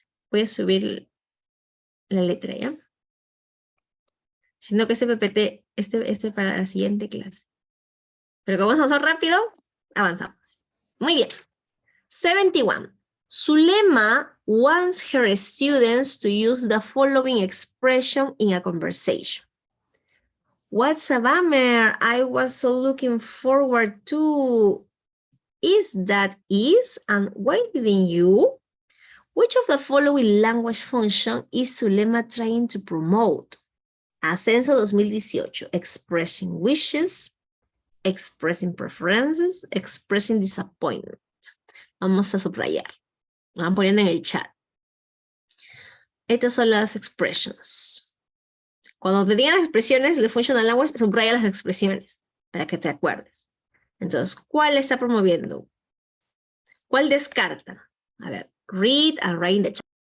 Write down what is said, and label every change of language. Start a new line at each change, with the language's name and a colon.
Spanish: Voy a subir la letra, ¿ya? Sino que este PPT, para la siguiente clase. Pero como vamos a hacer rápido, avanzamos. Muy bien. 71.
English: Sulema wants her students to use the following expression in a conversation. What's a bummer? I was so looking forward to. Is that is? And why didn't you? Which of the following language function is Sulema trying to promote?
Spanish: Ascenso 2018.
English: Expressing wishes, expressing preferences, expressing disappointment.
Spanish: Vamos a subrayar. Lo van poniendo en el chat. Estas son las expressions. Cuando te digan las expresiones, el functional language subraya las expresiones para que te acuerdes. Entonces, ¿cuál está promoviendo? ¿Cuál descarta? A ver,
English: read and write in the chat.